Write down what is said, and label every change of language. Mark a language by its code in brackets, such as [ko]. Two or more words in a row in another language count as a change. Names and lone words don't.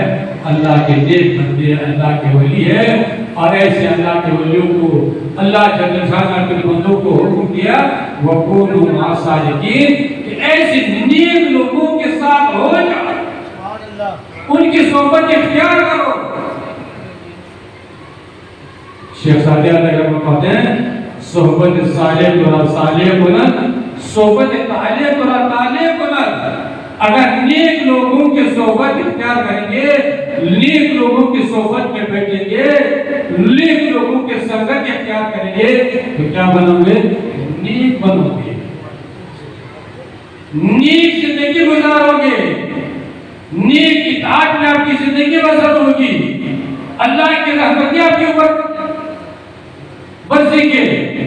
[ur] اللہ کے نیک بندے، اللہ کے ولی ہے۔ اور ایسے اللہ کے ولیوں کو اللہ جل شانہ کے بندوں کو حکم دیا [ar] وَكُونُوا مَعَ الصَّادِقِينَ، [ur] کہ ایسے نیک لوگوں کے ساتھ ہو جاؤ، ان کی صحبت اختیار کرو۔ شیخ سعدی علیہ رحمہ کہتے ہیں [fa] صحبت صالح ترا صالح کند، صحبت طالح ترا طالح کند۔ [ur] اگر نیک لوگوں کی صحبت اختیار کریں گے، نیک لوگوں کی صحبت میں بیٹھیں گے، نیک لوگوں کی سنگت اختیار کریں گے تو کیا بنو گے؟ نیک بنو گے، نیک زندگی گزارو گے، نیک اطاعت میں آپ کی زندگی بسر ہوگی، اللہ کی رحمتیں آپ کے اوپر برسیں گے۔